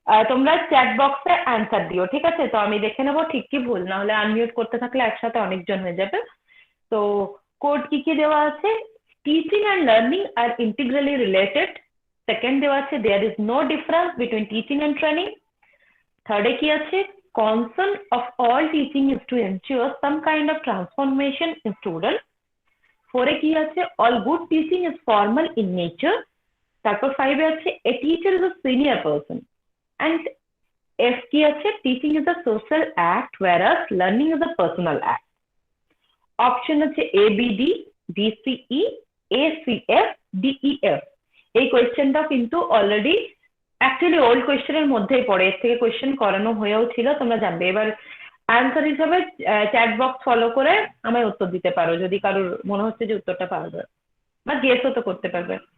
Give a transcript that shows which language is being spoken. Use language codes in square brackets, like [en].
[bn] তোমরা চ্যাট বক্সে অ্যান্সার দিও, ঠিক আছে? তো আমি দেখে নেবো ঠিক কি ভুল, না হলে আনমিউট করতে থাকলে একসাথে অনেকজন হয়ে যাবে। তো কোড কি কি দেওয়া আছে? [en] Teaching and learning are integrally related. Second [bn] দেওয়া আছে [en] There is no difference between teaching and training. [bn] থার্ডে কি আছে? [en] concern of all teaching is to ensure some kind of transformation in student. [bn] ফোরে কি আছে? [en] all good teaching is formal in nature. [bn] তারপর ফাইভে আছে [en] a teacher is a senior person. And [bn] F কি আছে? [en] teaching is a social act whereas learning is a personal act. [bn] Option হচ্ছে A B D, B C E, A C F, D E F. এই কোয়েশ্চেনটা কিন্তু already actually old কোয়েশ্চেনের মধ্যেই পড়ে, এর থেকে কোয়েশ্চেন করানো হয়েও ছিল, তোমরা জানবে। এবার অ্যান্সার হিসাবে চ্যাট বক্স ফলো করে আমায় উত্তর দিতে পারো যদি কারোর মনে হচ্ছে যে উত্তরটা পারবে, বা গেসও তো করতে পারবে।